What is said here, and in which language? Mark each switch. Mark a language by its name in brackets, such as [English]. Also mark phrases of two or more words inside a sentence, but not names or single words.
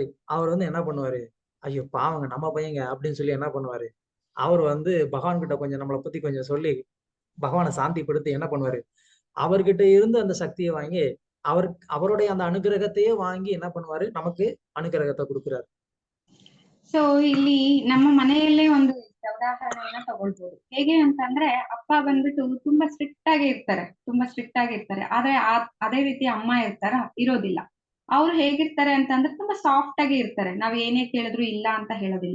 [Tamil] அவர் வந்து என்ன பண்ணுவாரு, ஐயோ பாவங்க நம்ம பையங்க அப்படின்னு சொல்லி என்ன பண்ணுவாரு, அவர் வந்து பகவான் கிட்ட கொஞ்சம் நம்மளை பத்தி கொஞ்சம் சொல்லி பகவானை சாந்திப்படுத்தி என்ன பண்ணுவாரு, அவர்கிட்ட இருந்து அந்த சக்தியை வாங்கி அவருடைய அந்த அனுகிரகத்தையே வாங்கி என்ன பண்ணுவாரு, நமக்கு அனுகிரகத்தை கொடுக்கிறாரு. [Kannada] ಸೊ ಇಲ್ಲಿ ನಮ್ಮ ಮನೆಯಲ್ಲೇ ಒಂದು ಉದಾಹರಣೆಯನ್ನ ತಗೊಳ್ಬೋದು. ಹೇಗೆ ಅಂತಂದ್ರೆ ಅಪ್ಪ ಬಂದ್ಬಿಟ್ಟು ತುಂಬಾ ಸ್ಟ್ರಿಕ್ಟ್ ಆಗಿ ಇರ್ತಾರೆ. ಆದ್ರೆ ಅದೇ ರೀತಿ ಅಮ್ಮ ಇರೋದಿಲ್ಲ. ಅವ್ರು ಹೇಗಿರ್ತಾರೆ ಅಂತಂದ್ರೆ ತುಂಬಾ ಸಾಫ್ಟ್ ಆಗಿ ಇರ್ತಾರೆ. ನಾವ್ ಏನೇ ಕೇಳಿದ್ರು ಇಲ್ಲ ಅಂತ ಹೇಳೋದಿಲ್ಲ.